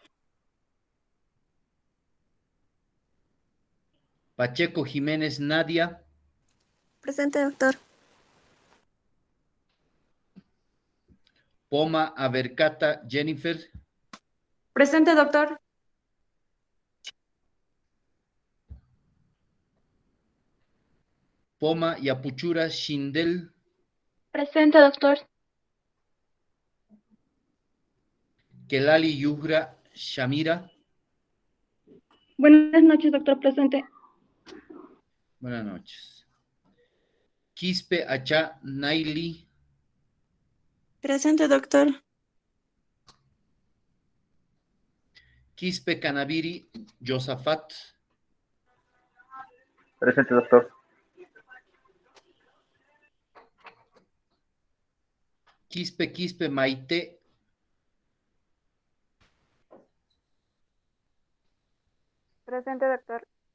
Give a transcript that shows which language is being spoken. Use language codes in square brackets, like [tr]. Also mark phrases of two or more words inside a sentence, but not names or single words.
[es] Pacheco Jiménez, Nadia. Presente, doctor. Poma Abercata, Jennifer. Presente, doctor. Poma Yapuchura, Shindel. Presente, doctor. Kelali Yugra, Shamira. Buenas noches, doctor. Presente. Buenas noches. Quispe Acha, Naili. Presente, doctor. Quispe Canaviri, Josafat. Presente, doctor. Quispe Maite. Presente, doctor.